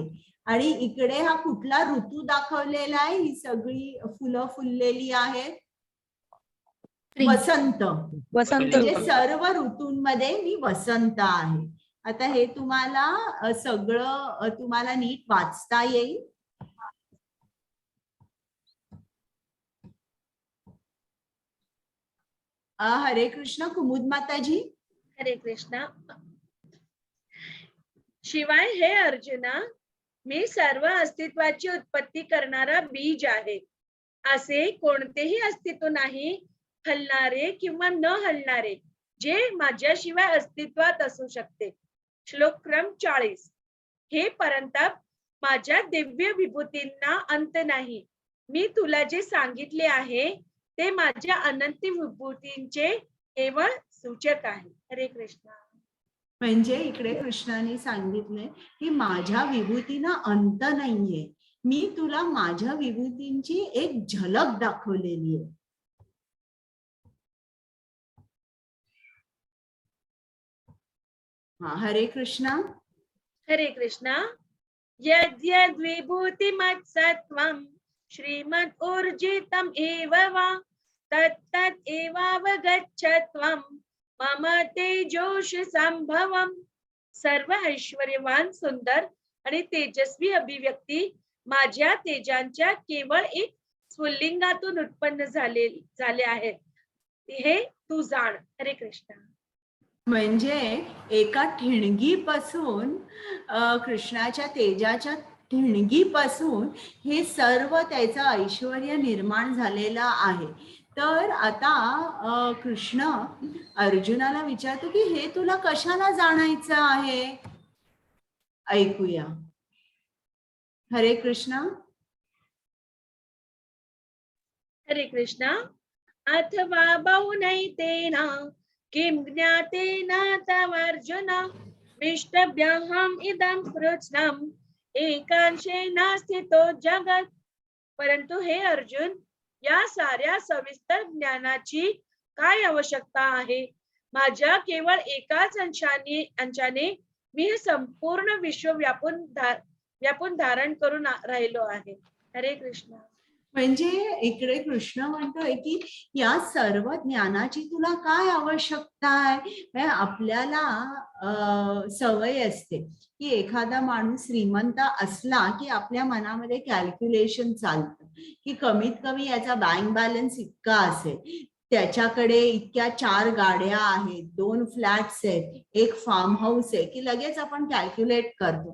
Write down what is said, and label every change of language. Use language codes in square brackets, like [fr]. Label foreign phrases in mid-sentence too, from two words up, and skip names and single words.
[mr] आणि इकडे हा कुठला ऋतू दाखवलेला आहे? ही सगळी फुलं फुललेली आहेत. वसंत. म्हणजे सर्व ऋतूंमध्ये मी वसंत आहे. आता हे तुम्हाला सगळं तुम्हाला नीट वाचता येईल. हरे कृष्ण. कुमुद माताजी. हरे कृष्णा. शिवाय हे अर्जुना, मी सर्व अस्तित्वाची उत्पत्ती करणारा बीज आहे. असे कोणतेही अस्तित्व नाही, हलणारे किंवा न हलणारे, जे माझ्याशिवाय अस्तित्वात असू शकते. श्लोक क्रम 40. हे परंतप, माझ्या दिव्य विभूतींना अंत नाही. मी तुला जे सांगितले आहे ते माझ्या अनंत विभूतींचे केवळ सूचक आहे. हरे कृष्ण. म्हणजे इकडे कृष्णाने सांगितले की माझ्या विभूतीना अंत नाहीये. मी तुला माझ्या विभूतींची एक झलक दाखवलेली आहे. हरे कृष्णा. हरे कृष्णा. [sa] यद्यद् विभूतिमत्सत्वं श्रीमद् ऊर्जितम् एव वा तत्तत् एवावगच्छत्वं मम तेजोष संभवम्. [mr] सर्व ऐश्वर्यवान, सुंदर आणि तेजस्वी अभिव्यक्ती माझ्या तेजांच्या केवळ एक स्फुल्लिंगातून उत्पन्न झाले आहेत, हे तू जाण. हरे कृष्ण. म्हणजे एका ठिणगीपासून कृष्णाच्या तेजाच्या ठिणगीपासून हे सर्व त्याचं ऐश्वर्य निर्माण झालेलं आहे. तर आता कृष्ण अर्जुनाला विचारतो की हे तुला कशाला जाणायचं आहे? ऐकूया. हरे कृष्णा. हरे कृष्णा. [sa] अथवा बहुनैतेन किं ज्ञातेन तव अर्जुन विष्टभ्यहम् इदं कृत्स्नम् एकांशेन स्थितो जगत्. [mr] परंतु हे अर्जुन, या साऱ्या सविस्तर ज्ञानाची काय आवश्यकता आहे? माझ्या केवळ एकाच अंशाने मी हे संपूर्ण विश्व व्यापून धारण करून राहिलो आहे. हरे कृष्ण. म्हणजे इकडे कृष्ण म्हणतोय की या सर्व ज्ञानाची तुला काय आवश्यकता आहे? आपल्याला सवय असते की एखादा माणूस श्रीमंत असला की आपल्या मनामध्ये कॅल्क्युलेशन चालतं की कमीत कमी याचा [en] bank balance [mr] इतका असेल, त्याच्याकडे इतक्या 4 गाड्या आहेत, 2 फ्लॅट्स आहेत, 1 [en] farm house [mr] आहे, की लगेच आपण कॅल्क्युलेट करतो.